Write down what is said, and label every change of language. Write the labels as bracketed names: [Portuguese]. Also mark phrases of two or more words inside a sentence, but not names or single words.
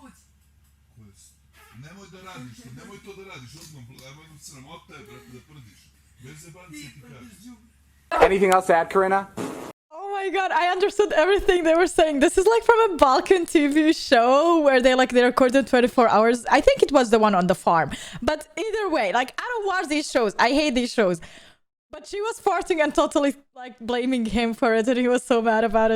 [Serbian] Nemoj da radiš to, nemoj to da radiš, sramota je, brate, da prdiš. Bez zebancije ti kažeš. [English] Anything else to add, Corinna? Oh my god, I understood everything they were saying. This is like from a Balkan TV show where they recorded 24 hours. I think it was the one on the farm. But either way, like, I don't watch these shows. I hate these shows. But she was farting and totally like blaming him for it, and he was so mad about it.